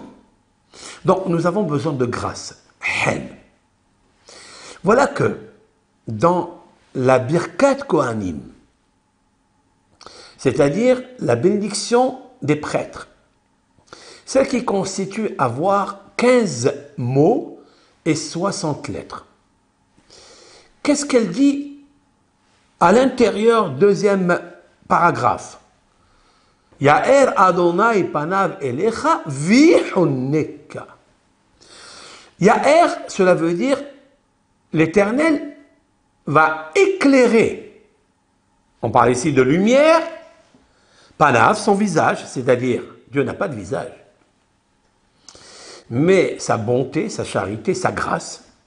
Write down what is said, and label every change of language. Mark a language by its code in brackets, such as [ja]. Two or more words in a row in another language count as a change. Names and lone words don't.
[fr] Donc nous avons besoin de grâce. Voilà que dans la [he] ברכת כהנים, [fr] c'est-à-dire la bénédiction des prêtres, celle qui constitue avoir 15 mots et 60 lettres. Qu'est-ce qu'elle dit à l'intérieur, deuxième paragraphe? [he] יאר אדני פניו אליך ויחנך. Ya'er, [fr] cela veut dire l'Éternel va éclairer. On parle ici de lumière. Panav, son visage, c'est-à-dire Dieu n'a pas de visage. Mais sa bonté, sa charité, sa grâce.